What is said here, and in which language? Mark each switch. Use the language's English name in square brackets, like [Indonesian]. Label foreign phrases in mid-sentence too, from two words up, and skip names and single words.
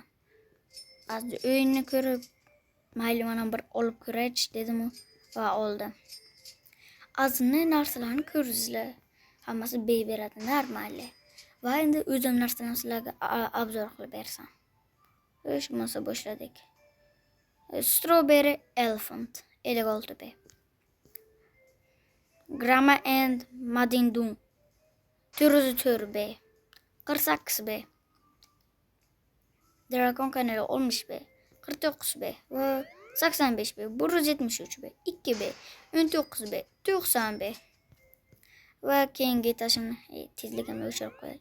[Uzbek] Az o'yinni ko'rib mayli mana bir olib ko'raychi dedim va oldim. Azini narsalarni ko'rdingizlar. Hammasi beradi normali. Va endi o'zim narsalarni sizlarga obzor qilib bersam. O'sha bo'lsa boshladik. Strawberry Elephant 56B. Grama and Madindung 404B. 48B. Dragon Kanali 60B. 49B va 85B. 173B. 2B. 19B. 90B. Va keyingi etashimni tezligimni o'chirib qo'yay.